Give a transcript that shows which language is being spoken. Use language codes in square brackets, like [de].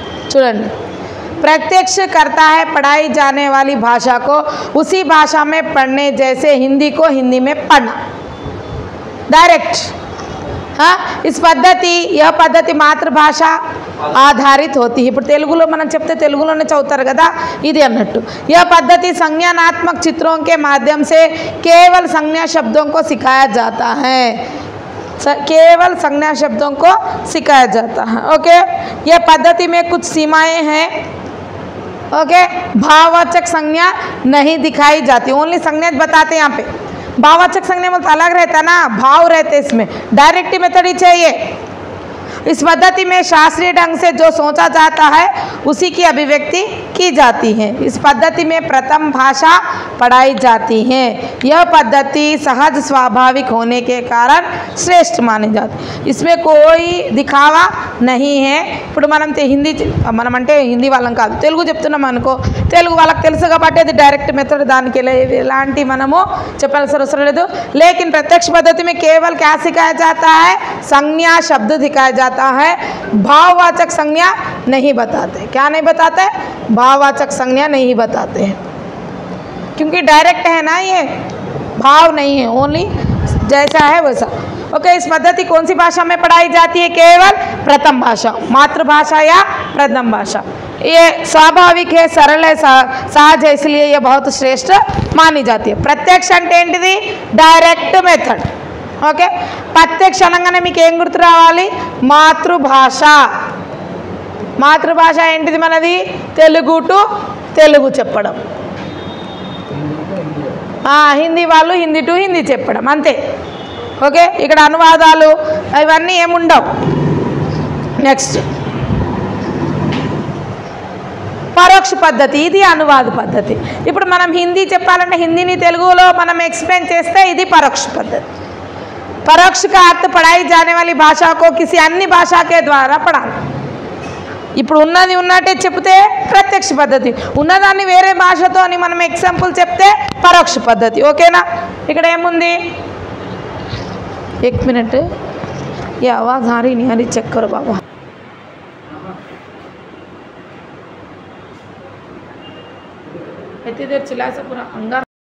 [te] చూడండి, [hi] प्रत्यक्ष करता है पढ़ाई जाने वाली भाषा को उसी भाषा में पढ़ने, जैसे हिंदी को हिंदी में पढ़ना. डायरेक्ट. हाँ, इस पद्धति, यह पद्धति मातृभाषा ఆధారిత होती है. [te] ఇప్పుడు తెలుగులో మనం చెప్తే తెలుగులోనే చదువుతారు కదా, ఇది అన్నట్టు. [hi] यह पद्धति संज्ञानात्मक चित्रों के माध्यम से केवल संज्ञा शब्दों को सिखाया जाता है. केवल संज्ञा शब्दों को सिखाया जाता है. ओके, यह पद्धति में कुछ सीमाएं हैं. ओके, भाववाचक संज्ञा नहीं दिखाई जाती, ओनली संज्ञा बताते हैं. यहाँ पे भाववाचक संज्ञा मतलब अलग रहता है ना, भाव रहते इसमें. डायरेक्ट मेथड ही चाहिए. इस पद्धति में शास्त्रीय ढंग से जो सोचा जाता है उसी की अभिव्यक्ति की जाती है. इस पद्धति में प्रथम भाषा पढ़ाई जाती है. यह पद्धति सहज स्वाभाविक होने के कारण श्रेष्ठ मानी जाती है. इसमें कोई दिखावा नहीं है. [te] ఇప్పుడు మనం మనం అంటే హిందీ వాళ్ళం కాదు, తెలుగు చెప్తున్నాం అనుకో, తెలుగు వాళ్ళకి తెలుసు కాబట్టి అది డైరెక్ట్ మెథడ్, దానికి ఎలాంటి మనము చెప్పాల్సిన అవసరం లేదు. [hi] लेकिन प्रत्यक्ष पद्धति में केवल क्या सिखाया जाता है? संज्ञा शब्द दिखाया जाता है, भाववाचक संज्ञा नहीं बताते. क्या नहीं बताते? भाववाचक संज्ञा नहीं बताते हैं, क्योंकि डायरेक्ट है ना, ये भाव नहीं है, ओनली जैसा है वैसा. ओके, इस पद्धति कौन सी भाषा में पढ़ाई जाती है? केवल प्रथम भाषा, मातृभाषा या प्रथम भाषा. ये स्वाभाविक है, सरल है, सहज है, इसलिए ये बहुत श्रेष्ठ मानी जाती है. [te] प्रत्यक्ष అంటే ఏంటిది? Direct method. ఓకే, ప్రత్యక్ష అనగానే మీకు ఏం గుర్తు రావాలి? మాతృభాష. మాతృభాష ఏంటిది మనది? తెలుగు టు తెలుగు చెప్పడం. హిందీ వాళ్ళు హిందీ టు హిందీ చెప్పడం, అంతే. ఓకే, ఇక్కడ అనువాదాలు ఇవన్నీ ఏముండవు. నెక్స్ట్ పరోక్ష పద్ధతి, ఇది అనువాద పద్ధతి. ఇప్పుడు మనం హిందీ చెప్పాలంటే హిందీని తెలుగులో మనం एक्सप्लेन చేస్తే ఇది పరోక్ష పద్ధతి. [hi] परोक्ष का अर्थ पढ़ाई जाने वाली भाषा को किसी अन्य भाषा के द्वारा पढ़ाना. [te] ఇప్పుడు ఉన్నది ఉన్నట్టే చెప్తే ప్రత్యక్ష పద్ధతి, ఉన్నదాన్ని వేరే భాషతో అని మనం ఎగ్జాంపుల్ చెప్తే పరోక్ష పద్ధతి. ఓకేనా? ఇక్కడ ఏముంది? [hi] 1 मिनट, ये आवाज़ आ रही नहीं आ रही, चेक करो बाबा. इतनी देर चिल्ला से पूरा अंगारा